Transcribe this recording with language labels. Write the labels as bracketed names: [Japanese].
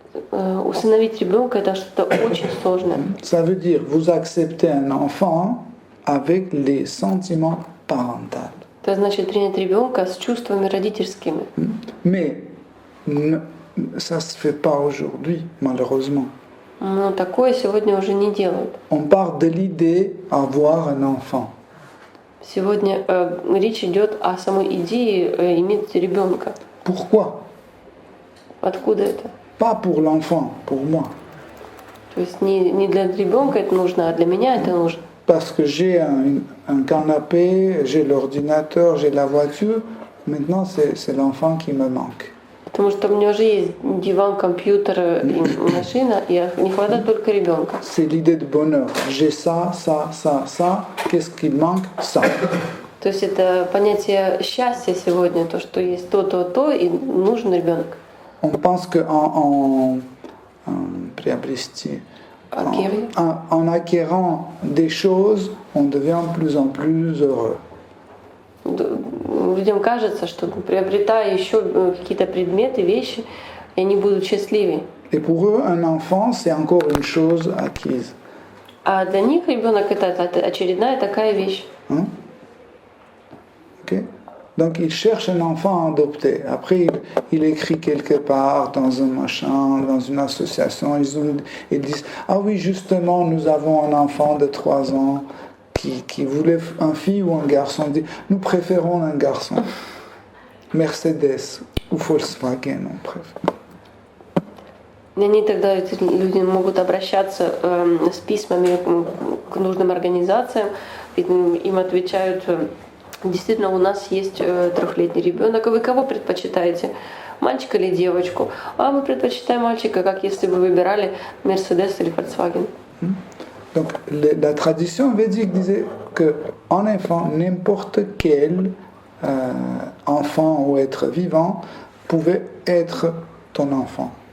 [Russian] Усыновить ребенка это что-то очень сложное. [French] Ça veut dire vous acceptez un enfant avec les sentiments parentaux. [Russian] Это значит принять ребенка с чувствами родительскими. [French] Mais ça se fait pas aujourd'hui, malheureusement. [Russian] Но такое сегодня уже не делают. [French] On part de l'idée d'avoir un enfant. [Russian] Сегодня речь идет о самой идее иметь ребенка. [French] Pourquoi? [Russian] Откуда это? [French] Pas pour l'enfant, pour moi. [Russian] То есть не для ребенка это нужно, а для меня это нужно. [French] Parce que j'ai un canapé, j'ai l'ordinateur, j'ai la voiture. Maintenant, c'est l'enfant qui me manque. [Russian] Потому что у меня уже есть диван, компьютер и машина, и не хватает только ребенка. [French] C'est l'idée de bonheur. J'ai ça, ça, ça, ça. Qu'est-ce qui manque? Ça. [Russian] То есть это понятие счастья сегодня, то, что есть то, и нужен ребенок. [French] On pense qu'en en acquérant des choses, on devient de plus en plus heureux. [Russian] Людям кажется, что приобретая еще какие-то предметы, вещи, они будут счастливее. [French] Et pour eux, un enfant, c'est encore une chose acquise. [Russian] А для них ребенок это очередная такая вещь. [French] Okay? Donc il cherche un enfant à adopter. Après, il écrit quelque part dans un machin, dans une association. Ils disent ah oui, justement, nous avons un enfant de 3 ans qui voulait un fille ou un garçon. Il dit nous préférons un garçon. Mercedes ou Volkswagen, on préfère. [Russian] Они тогда, эти люди, могут обращаться с письмами к нужным организациям, им отвечают: действительно, у нас есть 3-летний ребенок, а вы кого предпочитаете, мальчика или девочку? А мы предпочитаем мальчика, как если бы выбирали Mercedes или Volkswagen. [French] Donc la tradition védique disait qu'en enfant, n'importe quel enfant ou être vivant pouvait être ton enfant.